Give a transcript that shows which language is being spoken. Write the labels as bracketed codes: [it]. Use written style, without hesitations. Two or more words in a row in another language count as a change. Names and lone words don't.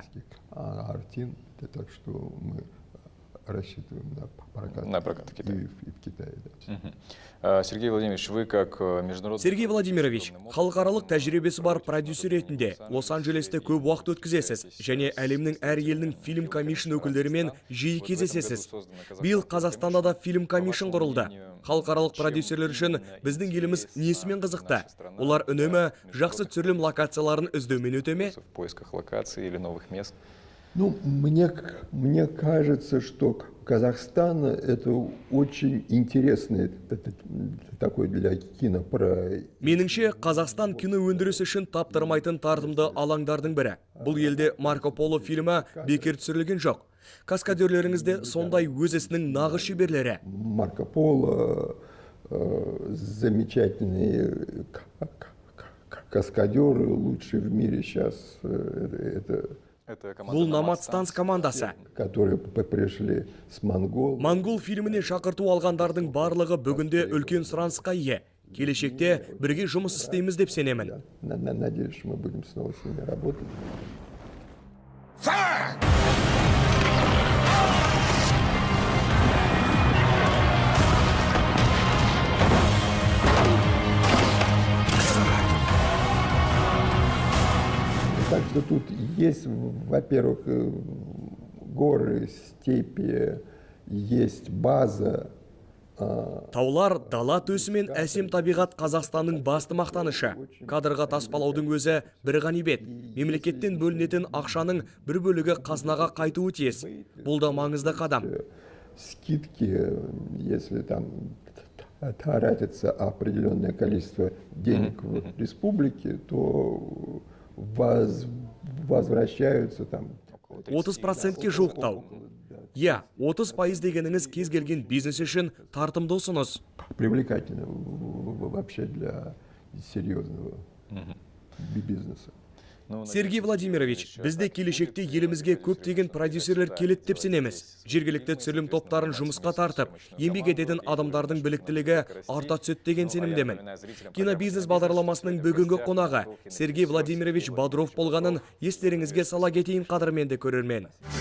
[ru] Так что мы рассчитываем на прокат в Китае. И в Китае, да. Сергей Владимирович, вы как международный... Сергей Владимирович, [kk] халықаралық тәжірибесі бар продюсер ретінде Лос-Анджелесте көп уақыт өткізесіз, және әлемнің әр елінің фильм комиссиясының өкілдерімен жиі кездесесіз. Биыл Қазақстанда да фильм комиссиясы құрылды. Халықаралық продюсерлер үшін біздің еліміз несімен қызықты? Олар үнемі жақсы түсірілім локацияларын іздеумен өте ме? [ru] В поисках локаций или новых мест. Мне кажется, что Казахстан — это очень интересный такой для кинопроект. [kk] Меніңше, Қазақстан кино өндірісі үшін таптырмайтын тартымды алаңдардың бірі. Бұл елде Марко Поло фильмі бекер түсірілген жоқ. Каскадерлеріңізде сондай өз ісінің нағыз шеберлері. [ru] Марко Поло замечательный каскадер, лучший в мире сейчас. [kk] Бұл Наматстанс командасы. [ru] Которые пришли с Монгол. [kk] Монгол фильміне шақырту алғандардың барлығы бүгінде үлкен сұранысқа ие. Келешекте бірге жұмыс істейміз деп сенемін. [ru] Надеюсь, что мы будем снова с ними работать. Так что тут есть, во-первых, горы, степи, есть база. [kk] Таулар, дала төсі мен әсем табиғат Қазақстанның басты мақтанышы. Кадрға таспалаудың өзі бір ғанибет. Мемлекеттен бөлінетін ақшаның бір бөлігі қазынаға қайтуы тиіс. Бұл да маңызды қадам. [ru] Скидки, если там тратится определенное количество денег в республике, то возвращаются там. [kk] 30%-ке жуықтау. Я, 30% дегеніңіз кез келген бизнес үшін тартымды ұсыныс. [ru] Привлекательно вообще для серьезного бизнеса. Сергей Владимирович, [kk] бізде келешекте елімізге көптеген продюсерлер келеді деп сенеміз. Жергілікті түсірілім топтарын жұмысқа тартып, еңбек ететін адамдардың біліктілігі арта түседі деген сенімдемін. Кинобизнес бағдарламасының бүгінгі қонағы Сергей Владимирович Бодров болғанын естеріңізге сала кетейін, қадірменді көрермен.